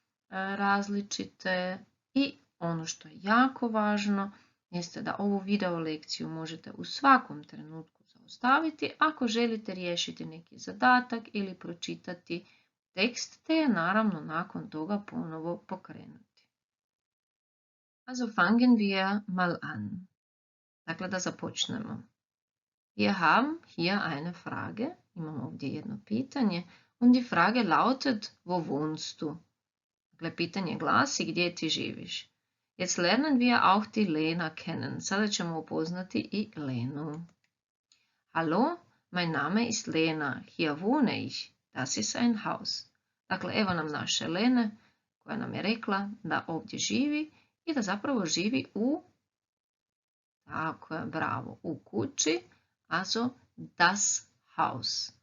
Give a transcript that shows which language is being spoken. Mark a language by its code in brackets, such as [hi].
[hr] različite i ono što je jako važno jeste da ovu video lekciju možete u svakom trenutku zaustaviti ako želite riješiti neki zadatak ili pročitati tekst, te je naravno nakon toga ponovo pokrenuti. [de] Also fangen wir mal an. [hr] Dakle, da započnemo. [de] Wir haben hier eine Frage, [hr] imamo ovdje jedno pitanje, [de] und die Frage lautet, wo wohnst du? [hr] Dakle, pitanje glasi, gdje ti živiš? [de] Jetzt lernen wir auch die Lena kennen. [hr] Sada ćemo upoznati i Lenu. [de] Hallo, mein Name ist Lena, hier wohne ich, das ist ein Haus. [hr] Dakle, evo nam naše Lene koja nam je rekla da ovdje živi i da zapravo živi u, tako je, bravo, u kući, [de] also das Haus.